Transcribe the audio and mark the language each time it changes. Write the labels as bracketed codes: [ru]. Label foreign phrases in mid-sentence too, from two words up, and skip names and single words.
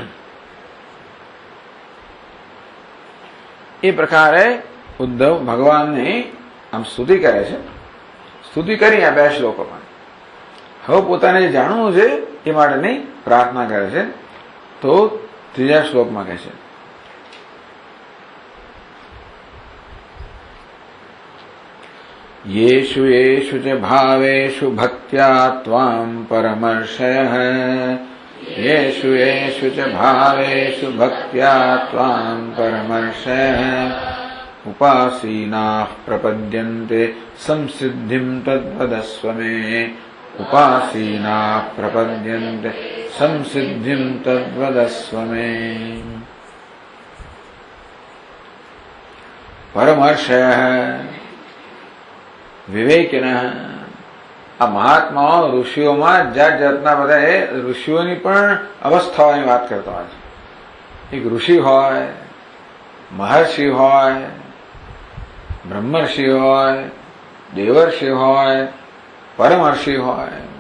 [gu] એ પ્રકારે ઉદ્ધવ ભગવાનની આમ સ્તુતિ કરે છે. સ્તુતિ કરી આ બે શ્લોકોમાં. હવે પોતાને જે જાણવું છે એ માટેની પ્રાર્થના કરે છે. તો ત્રીજા શ્લોકમાં કહે છે, [sa] येषु येषु च भावेषु भक्त्या त्वां परमर्षयः. येषु येषु च भावेषु भक्त्या त्वां परमर्षयः. उपासीनाः प्रपद्यन्ते संसिद्धिं तद्वदस्व मे. उपासीनाः प्रपद्यन्ते संसिद्धिं तद्वदस्व मे. परमर्षयः વિવેકિન. [gu] આ મહાત્માઓ ઋષિઓમાં જાત જાતના બધા ઋષિઓની પણ અવસ્થાઓની વાત કરતા હોય છે. એક ઋષિ હોય, મહર્ષિ હોય, બ્રહ્મર્ષિ હોય, દેવર્ષિ હોય, પરમર્ષિ હોય.